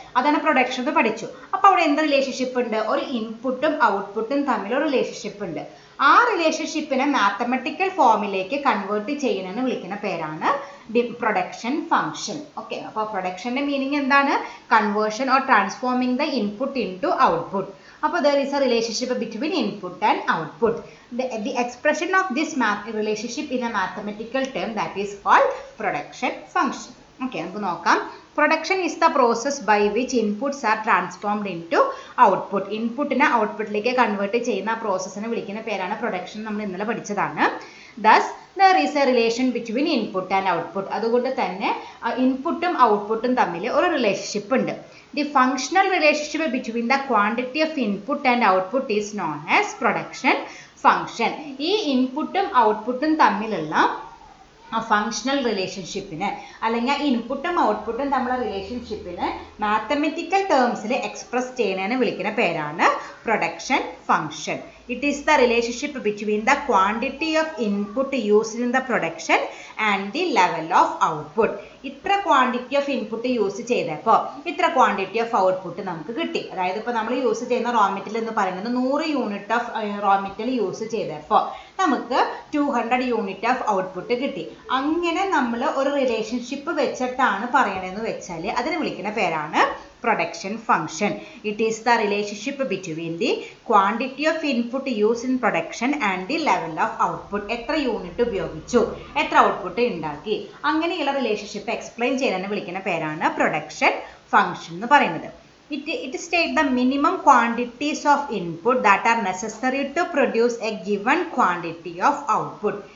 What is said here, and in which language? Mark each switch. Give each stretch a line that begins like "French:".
Malayalam: അതാണ് പ്രൊഡക്ഷൻ എന്ന് പഠിച്ചു. അപ്പോൾ അവിടെ എന്ത് റിലേഷൻഷിപ്പ് ഉണ്ട്? ഒരു ഇൻപുട്ടും ഔട്ട്പുട്ടും തമ്മിൽ ഒരു റിലേഷൻഷിപ്പ് ഉണ്ട്. ആ റിലേഷൻഷിപ്പിനെ മാത്തമെറ്റിക്കൽ ഫോമിലേക്ക് കൺവേർട്ട് ചെയ്യുന്നതിന് വിളിക്കുന്ന പേരാണ് പ്രൊഡക്ഷൻ ഫംഗ്ഷൻ. ഓക്കെ, അപ്പോൾ പ്രൊഡക്ഷന്റെ മീനിങ് എന്താണ്?
English: Conversion or transforming the input into output.
Malayalam: അപ്പോൾ
English: there is a relationship between input and output. The expression of this relationship in a mathematical term, that is called production function.
Malayalam: Okay, നമുക്ക് നോക്കാം.
English: Production is the process by which inputs are transformed into output.
Malayalam: ഇൻപുട്ടിനെ ഔട്ട്പുട്ടിലേക്ക് convert ചെയ്യുന്ന പ്രോസസ്സിനെ വിളിക്കുന്ന പേരാണ് production. നമ്മൾ ഇന്നലെ പഠിച്ചതാണ്.
English: Thus there is a relation between input and output.
Malayalam: അതുകൊണ്ട് തന്നെ ഇൻപുട്ടും ഔട്ട്പുട്ടും തമ്മിൽ ഒരു റിലേഷൻഷിപ്പ് ഉണ്ട്.
English: The functional relationship between the quantity of input and output is known as production function.
Malayalam: ഈ ഇൻപുട്ടും ഔട്ട്പുട്ടും തമ്മിലുള്ള ഫങ്ഷണൽ റിലേഷൻഷിപ്പിന് അല്ലെങ്കിൽ ഇൻപുട്ടും ഔട്ട്പുട്ടും തമ്മിലുള്ള റിലേഷൻഷിപ്പിന് മാത്തമെറ്റിക്കൽ ടേംസിൽ എക്സ്പ്രസ് ചെയ്യുന്നതിന് വിളിക്കുന്ന പേരാണ് production function.
English: It is the relationship between the quantity of input used in the production and the level of output.
Malayalam: ഇത്ര ക്വാണ്ടിറ്റി ഓഫ് ഇൻപുട്ട് യൂസ് ചെയ്തപ്പോൾ ഇത്ര ക്വാണ്ടിറ്റി ഓഫ് ഔട്ട്പുട്ട് നമുക്ക് കിട്ടി. അതായത് ഇപ്പോൾ നമ്മൾ യൂസ് ചെയ്യുന്ന റോ മെറ്റീരിയൽ എന്ന് പറയുന്നത് 100 unit of raw material use ചെയ്തപ്പോൾ നമുക്ക് 200 യൂണിറ്റ് ഓഫ് ഔട്ട്പുട്ട് കിട്ടി. അങ്ങനെ നമ്മൾ ഒരു റിലേഷൻഷിപ്പ് വെച്ചിട്ടാണ് പറയണതെന്ന് വെച്ചാൽ അതിനെ വിളിക്കുന്ന പേരാണ് production function.
English: It is the relationship between the quantity of input used in production and the level of output.
Malayalam: എത്ര യൂണിറ്റ് ഉപയോഗിച്ചു, എത്ര ഔട്ട്പുട്ട് ഉണ്ടാക്കി, അങ്ങനെയുള്ള റിലേഷൻഷിപ്പ് എക്സ്പ്ലെയിൻ ചെയ്യാൻ വിളിക്കുന്ന പേരാണ് പ്രൊഡക്ഷൻ ഫംഗ്ഷൻ എന്ന് പറയുന്നത്.
English: It states the minimum quantities of input that are necessary to produce a given quantity of output.